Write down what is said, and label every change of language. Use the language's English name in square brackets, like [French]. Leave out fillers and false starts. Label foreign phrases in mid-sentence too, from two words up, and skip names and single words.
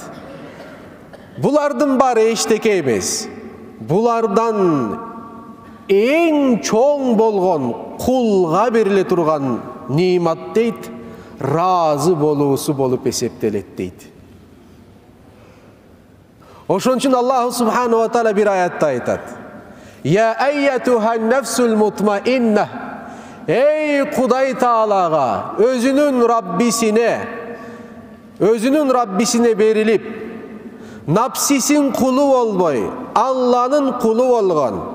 [Kyrgyz] Булардын баары эчтеке эмес. Булардан эң чоң болгон кулга бериле турган нимат дейт, разы болуусу болуп эсептелет дейт. Ошон үчүн Аллах [Arabic] سبحانه وتعالى [Kyrgyz] бир аятта айтат: [Arabic] يا أيتها النفس المطمئنة. [Kyrgyz] Эй Кудай Таалага, өзүнүн Раббисине берилип, напсисин кулу болбой, Аллахтын кулу болгон,